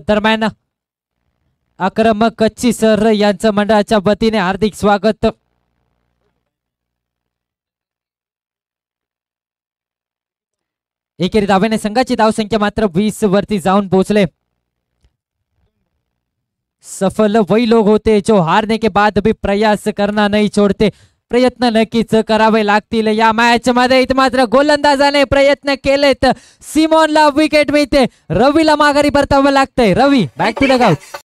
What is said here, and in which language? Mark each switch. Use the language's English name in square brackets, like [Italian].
[Marathi] दरम्यान आक्रमक कच्ची सर यांचं मंडळाच्या वतीने हार्दिक स्वागत. एकेरी धावेने संघाची धावसंख्या मात्र 20 वरती जाऊन पोहोचले. [Hindi] सफल वही लोग होते जो हारने के बाद भी प्रयास करना नहीं छोड़ते. [Marathi] प्रयत्न नक्कीच करावे लागतील या मॅच मध्ये. मात्र गोलंदाजाने प्रयत्न केलेत, सिमोनला विकेट मिळते, रवीला माघारी परतावं लागतंय. [English] Ravi back to the ground.